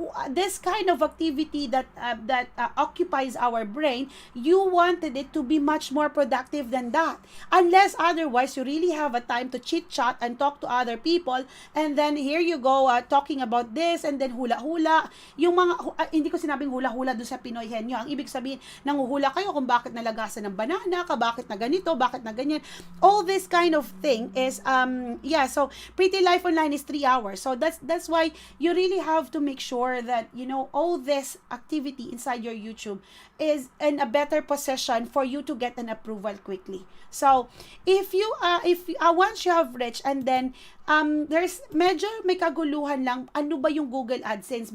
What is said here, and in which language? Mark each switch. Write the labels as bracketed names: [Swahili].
[English] This kind of activity that occupies our brain, you wanted it to be much more productive than that. Unless otherwise you really have a time to chit chat and talk to other people, and then here you go talking about this, and then hula-hula. [Filipino] Yung mga, hindi ko sinabing hula-hula doon sa Pinoy henyo. Ang ibig sabihin, nanguhula kayo kung bakit nalagasan ng banana, bakit na ganito, bakit na ganyan. [English] All this kind of thing is, so Pretty Life Online is 3 hours. So that's why you really have to make sure that, all this activity inside your YouTube is in a better position for you to get an approval quickly. So, if once you have reached, and then there's [Filipino] medyo may kaguluhan lang, ano ba yung [English] Google AdSense?